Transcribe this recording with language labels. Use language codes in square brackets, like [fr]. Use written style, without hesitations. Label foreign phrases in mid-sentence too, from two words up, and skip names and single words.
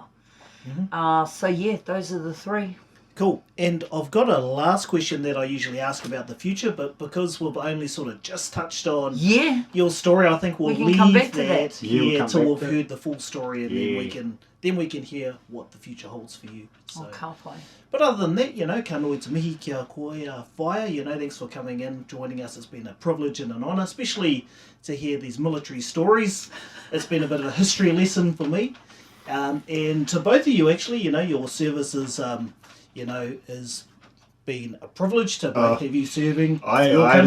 [en] So yeah, those are the 3. Cool. And I've got a last question that I usually ask about the future, but because we've only sort of just touched on your story, I think we'll leave come back to that till we've to heard the full story, and then we can hear what the future holds for you. So. [mi] Ka whai. [en] But other than that, [mi] ka nui te mihi kia koe whaia, [en] thanks for coming in, joining us. It's been a privilege and an honour, especially to hear these military stories. It's been a bit of a history lesson for me. And to both of you, actually, your service is... has been a privilege to both of you serving your country.